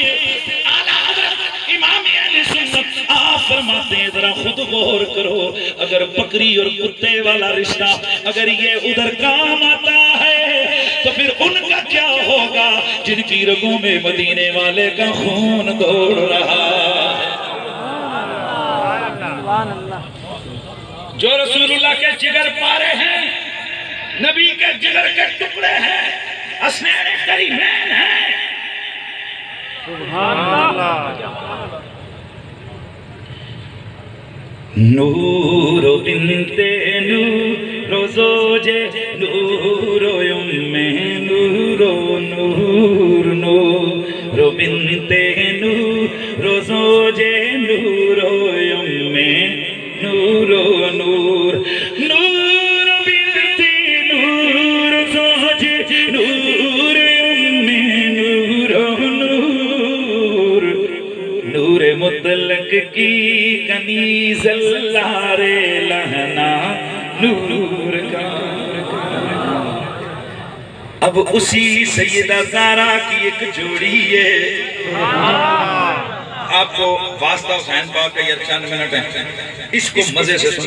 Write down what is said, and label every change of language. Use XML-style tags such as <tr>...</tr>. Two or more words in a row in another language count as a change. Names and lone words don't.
<ur>اعلیٰ حضرت امام اہل سنت آپ فرماتے ہیں ذرا خود غور کرو، اگر بکری اور کتے والا رشتہ اگر یہ ادھر کام آتا ہے تو پھر ان کا کیا ہوگا جن کی رگوں میں مدینے والے کا خون دوڑ رہا ہے، جو رسول اللہ کے جگر پارے ہیں، نبی کے جگر کے ٹکڑے ہیں، حسنین کریمین ہیں۔ سبحان اللہ۔ نور بنت نور زوجے نور ام نور نور نور بنت نور زوجے نور ام نور نور نور بنت نور زوجے نور ام نور نور نور مطلق کی کنیز اللہ رے لہنا نور کا۔ اب اسی سیدہ زہرا کی ایک جوڑی ہے، آپ کو واسطہ حسین پاک کا یہ چند منٹ ہیں، اس کو مزے سے سننے۔</ur>